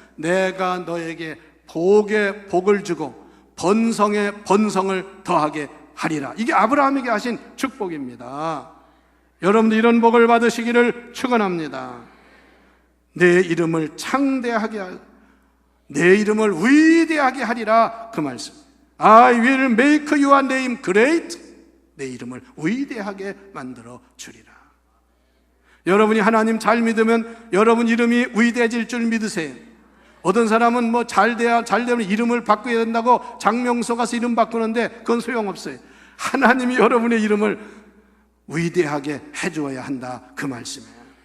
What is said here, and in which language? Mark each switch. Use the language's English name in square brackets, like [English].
[Korean] 내가 너에게 복에 복을 주고 번성에 번성을 더하게 하리라. 이게 아브라함에게 하신 축복입니다. 여러분들 이런 복을 받으시기를 축원합니다. 내 이름을 창대하게 하리라. 내 이름을 위대하게 하리라 그 말씀. [English] I will make your name great. [Korean] 내 이름을 위대하게 만들어 주리라. 여러분이 하나님 잘 믿으면 여러분 이름이 위대해질 줄 믿으세요. 어떤 사람은 뭐 잘 되면 이름을 바꿔야 된다고 장명소 가서 이름 바꾸는데 그건 소용없어요. 하나님이 여러분의 이름을 위대하게 해주어야 한다 그 말씀이에요.